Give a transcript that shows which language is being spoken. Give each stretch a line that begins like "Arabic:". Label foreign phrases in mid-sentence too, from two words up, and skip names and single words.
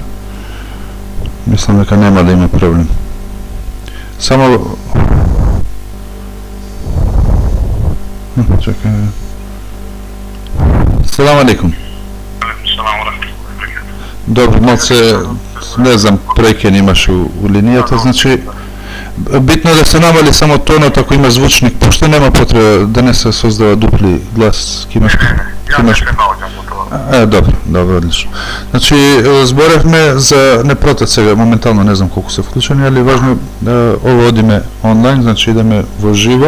Macedonian: Мислам дека нема да има проблем. Само чекај.
Arabic: سلام عليكم. سلام عليكم.
Macedonian: Добро, малце, не знам, прекен имаш у линијата, значи битно е да се намали само тонот ако има звучник, пошто нема потреба да не се создава дупли глас. Добро, одлично. Значи, зборевме за непротет сега, моментално не знам колку се вклучени, али важно да ово одиме онлайн, значи идеме во живо.